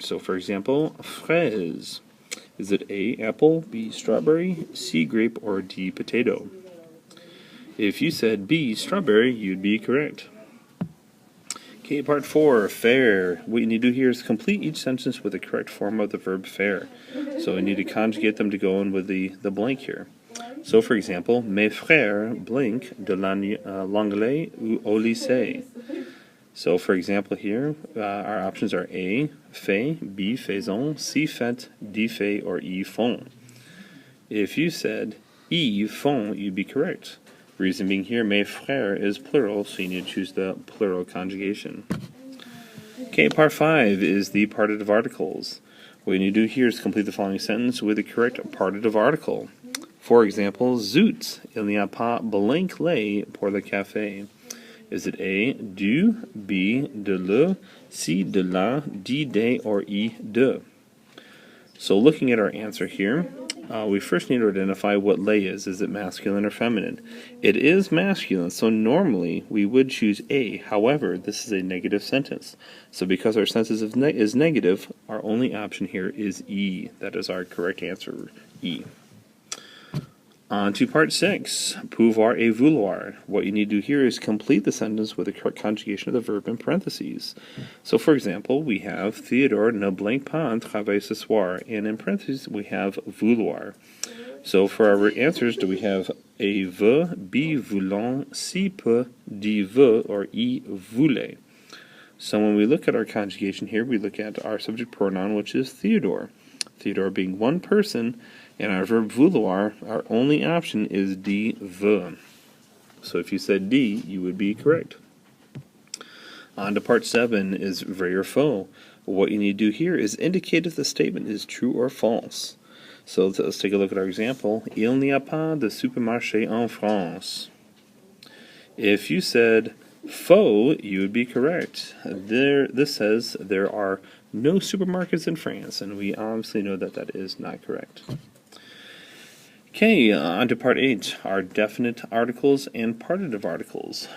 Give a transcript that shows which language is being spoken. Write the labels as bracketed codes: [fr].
[en] So for example, fraise. Is it A, apple, B, strawberry, C, grape, or D, potato? If you said B, strawberry, you'd be correct. Okay, part 4, faire. What you need to do here is complete each sentence with the correct form of the verb faire. So you need to conjugate them to go in with the blank here. So for example, [fr] mes frères [en] blank [fr] de l'anglais au lycée. [en] So for example here, our options are A, fait, B, faisons, C, fait, D, fait, or E, font. If you said E, font, you'd be correct. Reason being here, mes frères is plural, so you need to choose the plural conjugation. Okay, part 5 is the partitive articles. What you need to do here is complete the following sentence with the correct partitive article. For example, [fr] zut, il n'y a pas blanc lait pour le café. [en] Is it A, du, B, de le, C, de la, D, de, or E, de? So looking at our answer here, we first need to identify what lait is. Is it masculine or feminine? It is masculine, so normally we would choose A. However, this is a negative sentence. So because our sentence is negative, our only option here is E. That is our correct answer, E. On to part 6, [fr] pouvoir et vouloir. [en] What you need to do here is complete the sentence with the correct conjugation of the verb in parentheses. So for example, we have Theodore [fr] ne blanque pas un travail ce soir, [en] and in parentheses we have vouloir. So for our answers, do we have A, veut, B, voulant, C, peut, D, veut, or E, voulait? So when we look at our conjugation here, we look at our subject pronoun, which is Theodore. Theodore being one person, and our verb vouloir, our only option is D, veut. So if you said D, you would be correct. On to part 7 is vrai or faux. What you need to do here is indicate if the statement is true or false. So let's take a look at our example. [fr] Il n'y a pas de supermarché en France. [en] If you said faux, you would be correct. This says there are no supermarkets in France, and we obviously know that that is not correct. Okay, on to part 8, our definite articles and partitive articles.